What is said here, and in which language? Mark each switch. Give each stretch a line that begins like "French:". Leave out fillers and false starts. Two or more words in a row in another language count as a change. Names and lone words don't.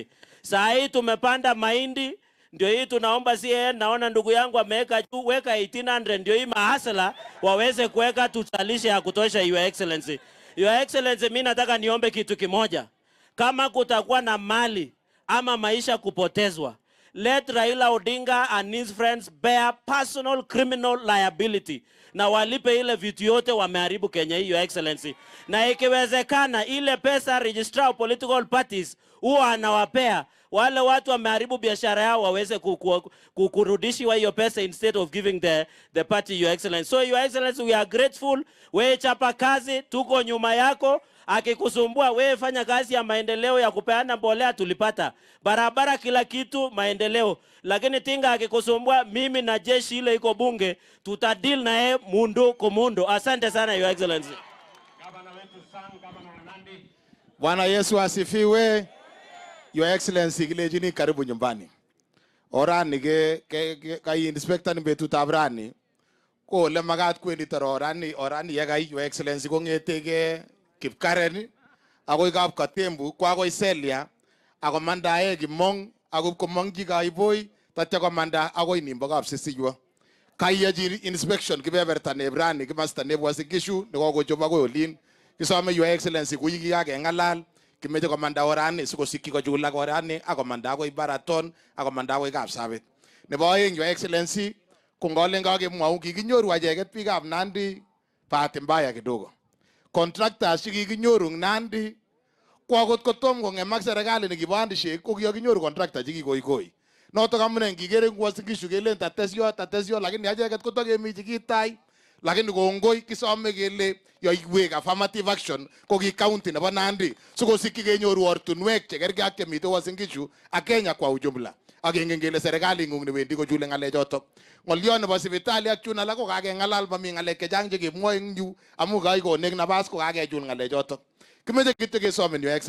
Swahili: Saa hii tumepanda mahindi, ndio hii tunaomba CAN, naona ndugu yangu ameweka juu, weka 1800 ndio hii mahasala waweze kuweka tutalishe ya kutosha
English: Your Excellency. Your Excellency,
Swahili: mimi nataka niombe kitu kimoja. Kama kutakuwa na mali ama maisha kupotezwa,
English: let Raila Odinga and his friends bear personal criminal liability,
Swahili: na walipe ile vitu yote wameharibu Kenya hii,
English: Your Excellency.
Swahili: Na ikiwezekana ile pesa
English: registrar of political parties
Swahili: huwa anawapea wale watu wameharibu biashara yao waweze kurudishiwa hiyo pesa
English: instead of giving the party, Your Excellency. So Your Excellency, we are grateful.
Swahili: Wewe chapa kazi, tuko nyuma yako. Akikusumbua wewe fanya kazi ya maendeleo ya kupeana mbolea, tulipata barabara, kila kitu maendeleo. Lakini Tinga akikusumbua, mimi na jeshi ile iko bunge tutadeal na yeye
Luyia: mundu kumundo.
Swahili: Asante sana
English: Your Excellency.
Swahili: Gavana wetu Sang, gavana wa Nandi. Bwana Yesu asifiwe.
English: Your Excellency,
Swahili: kilejini karibu nyumbani.
Kalenjin: Orani kai inspector ni betut abrani. Ko le magat kwendi taro orani yagai
English: Your Excellency
Kalenjin: kongetege Kipkaren ako ikap Katembu kwa ako Iselia ako mandae Kimong ako Komong Kaiboy tatya ko manda ako inimbo kap Sisiyo kaya ji inspection kibeberta nebrani kimasta nebo Wazingishu nekokochoba ko olin kisome
English: Your Excellency
Kalenjin: kuyiki yake ngalal kimeche ko manda orani sikosikki ko chulak orani ako manda ako Baraton ako manda ako Kapsabet. Nebo aeng
English: Your Excellency
Kalenjin: kongolen kakemwau kikinyoru acheket biikab Nandi
Swahili: bahati mbaya kidogo.
Kalenjin: Contractors chikikinyoru Nandi kwa akot kotom kongemak serikali nekiboandishek ko kikinyoru contractor chikikoikoi. Notok amune ngikere Wazingishu kelen tatesyo lakini acheket kotokemi chikitai, lakini kongoi kisome kele yoiwek
English: affirmative action
Kalenjin: ko ki county nebo Nandi sikosikyi kenyoru ortunwek chekergei ak chemite Wazingishu ak Kenya
Swahili: kwa ujumla.
Kalenjin: Akengen kele serikali ngung newendi kochule ngalechotok. Ngolyo nebo sipitali ak chun alak ko kakengalal mami ngalek chechang chekemwoe eng yu amu kaikonek nabas ko kakechul ngalechotok. Kimeche kityo kesomen
English: Your Excellency.